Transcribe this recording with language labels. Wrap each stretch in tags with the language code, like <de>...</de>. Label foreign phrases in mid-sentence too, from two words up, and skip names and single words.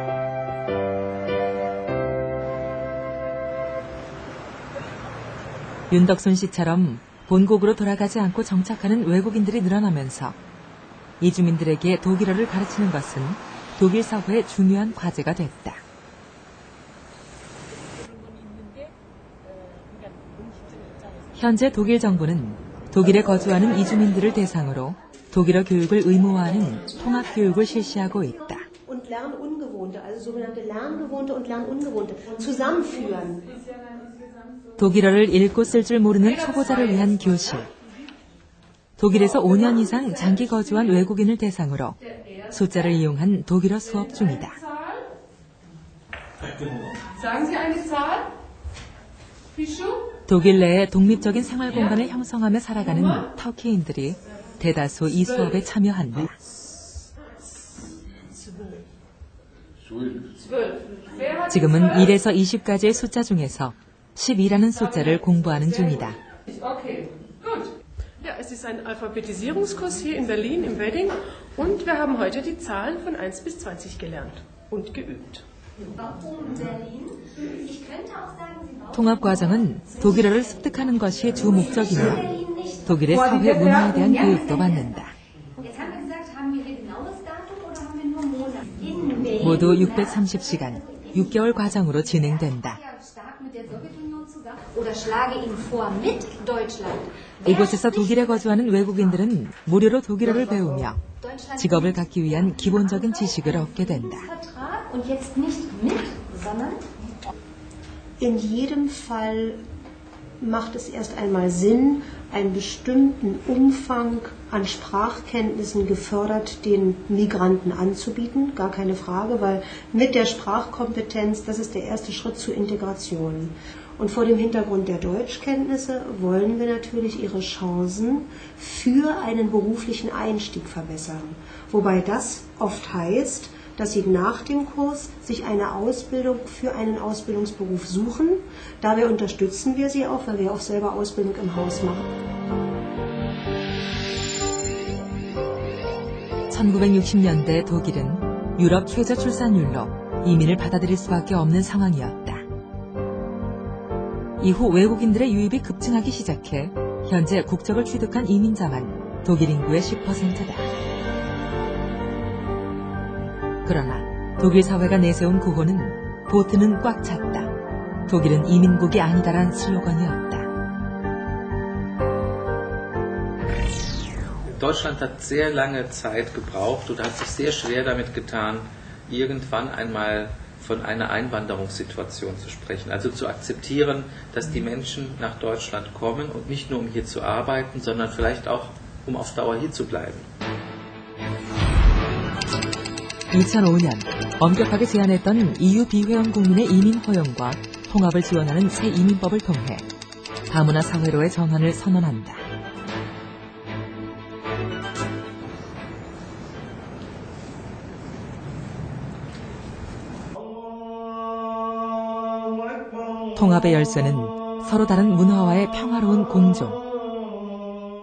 <ko>윤덕순 씨처럼 본국으로 돌아가지 않고 정착하는 외국인들이 늘어나면서 이주민들에게 독일어를 가르치는 것은 독일 사회의 중요한 과제가 됐다. 현재 독일 정부는 독일에 거주하는 이주민들을 대상으로 독일어 교육을 의무화하는 통합교육을 실시하고 있다.</ko> <de>Und Lernungewohnte, also sogenannte Lerngewohnte und Lernungewohnte zusammenführen.</de> <ko>독일어를 읽고 쓸 줄 모르는 초보자를 위한 교실. 독일에서 5년 이상 장기 거주한 외국인을 대상으로 숫자를 이용한 독일어 수업 중이다.</ko> <de>Sagen Sie eine Zahl?</de> <ko>독일 내에 독립적인 생활 공간을 형성하며 살아가는 터키인들이 대다수 이 수업에 참여한다. 지금은 1에서 20까지의 숫자 중에서 12라는 숫자를 공부하는 중이다.</ko> <de>Okay, gut. Ja, es ist ein Alphabetisierungskurs hier in Berlin im Wedding und wir haben heute die Zahlen von 1 bis 20 gelernt und geübt.</de> <ko>통합 과정은 독일어를 습득하는 것이 주 목적이며 독일의 사회 문화에 대한 교육도 받는다. 모두 630시간, 6개월 과정으로 진행된다. 이곳에서 독일에 거주하는 외국인들은 무료로 독일어를 배우며 직업을 갖기 위한 기본적인 지식을 얻게 된다.</ko> <de>In jedem Fall macht es erst einmal Sinn, einen bestimmten Umfang an Sprachkenntnissen gefördert den Migranten anzubieten, gar keine Frage, weil mit der Sprachkompetenz, das ist der erste Schritt zur Integration. Und vor dem Hintergrund der Deutschkenntnisse wollen wir natürlich ihre Chancen für einen beruflichen Einstieg verbessern. Wobei das oft heißt, dass sie nach dem Kurs sich eine Ausbildung für einen Ausbildungsberuf suchen. Dabei unterstützen wir sie auch, weil wir auch selber Ausbildung im Haus machen.</de> <ko>1960년대 독일은 유럽 최저 출산율로 이민을 받아들일 수밖에 없는 상황이었다. 이후 외국인들의 유입이 급증하기 시작해 현재 국적을 취득한 이민자만 독일 인구의 10%다. 그러나 독일 사회가 내세운 구호는 보트는 꽉 찼다. 독일은 이민국이 아니다란 슬로건이었다.</ko> <de>Deutschland hat sehr lange Zeit gebraucht oder hat sich sehr schwer damit getan, irgendwann einmal von einer Einwanderungssituation zu sprechen. Also zu akzeptieren, dass die Menschen nach Deutschland kommen und nicht nur um hier zu arbeiten, sondern vielleicht auch um auf Dauer hier zu bleiben.</de> <ko>2005년 엄격하게 제한했던 EU 비회원 국민의 이민 허용과 통합을 지원하는 새 이민법을 통해 다문화 사회로의 전환을 선언한다. 통합의 열쇠는 서로 다른 문화와의 평화로운 공존.</ko>